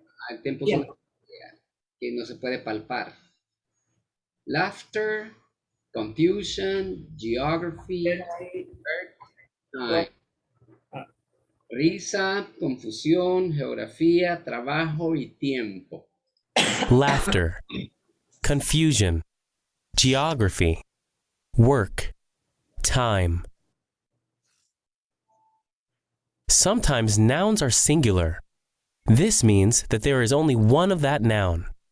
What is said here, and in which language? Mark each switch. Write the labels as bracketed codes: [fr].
[es] El tiempo es una idea que no se puede palpar. [en] Laughter, confusion, geography, work, time. [es] Risa, confusión, geografía, trabajo y tiempo. [en] Laughter, confusion, geography, work, time. Sometimes nouns are singular. This means that there is only one of that noun.